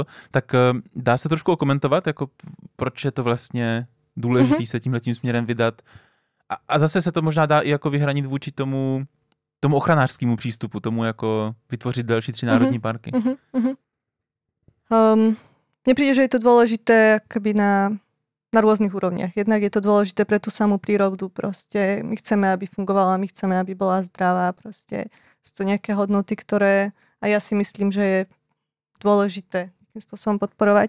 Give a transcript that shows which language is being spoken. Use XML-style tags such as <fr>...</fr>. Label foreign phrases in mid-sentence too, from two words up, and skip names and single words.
<cs>Tak dá se trošku okomentovat, jako proč je to vlastně důležitý se tímhletím směrem vydat? A zase se to možná dá i jako vyhranit vůči tomu ochranářskému přístupu, tomu jako vytvořit další 3 národní parky.</cs> <sk>Mne príde, že je to dôležité akoby na rôznych úrovniach. Jednak je to dôležité pre tú samú prírodu. Proste my chceme, aby fungovala, my chceme, aby bola zdravá. Proste sú to nejaké hodnoty, ktoré a ja si myslím, že je dôležité takým spôsobom podporovať.</sk>